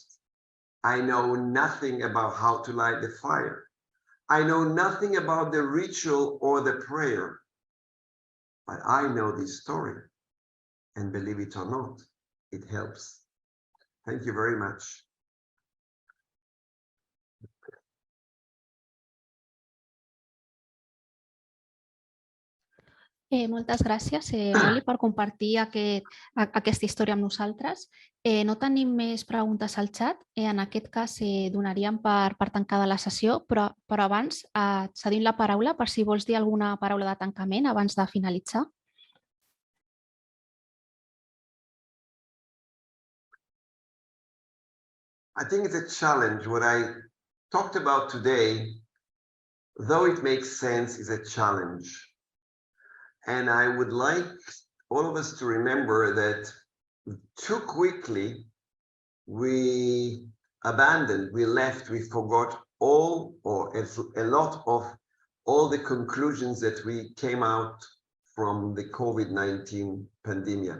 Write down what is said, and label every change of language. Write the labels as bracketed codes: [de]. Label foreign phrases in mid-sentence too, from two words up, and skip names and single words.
[en] I know nothing about how to light the fire. I know nothing about the ritual or the prayer, but I know this story, and believe it or not, it helps. Thank you very much. [ca] Moltes gràcies, Molly, per compartir aquesta història amb nosaltres. No tenim més preguntes al xat. En aquest cas, donaríem per tancada la sessió, però abans et cedim la paraula per si vols dir alguna paraula de tancament abans de finalitzar. [en] I think it's a challenge. What I talked about today, though it makes sense, is a challenge. And I would like all of us to remember that too quickly we abandoned, we left, we forgot all or a lot of all the conclusions that we came out from the COVID-19 pandemic.